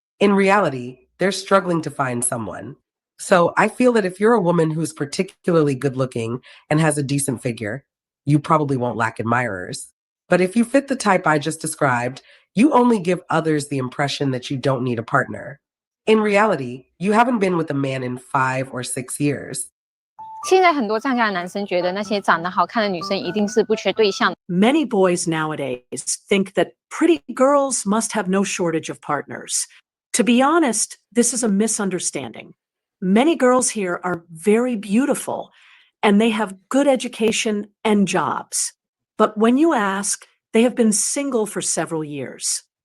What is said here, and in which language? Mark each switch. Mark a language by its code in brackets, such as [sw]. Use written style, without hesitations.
[en] In reality, they're struggling to find someone. So I feel that if you're a woman who's particularly good looking and has a decent figure, you probably won't lack admirers. But if you fit the type I just described, you only give others the impression that you don't need a partner. In reality, you haven't been with a man in 5 or 6 years. [zh] 现在很多站干的男生觉得那些长得好看的女生一定是不缺对象。 [en] Many boys nowadays think that pretty girls must have no shortage of partners. To be honest, this is a misunderstanding. Many girls here are very beautiful, and they have good education and jobs. But when you ask, they have been single for several years.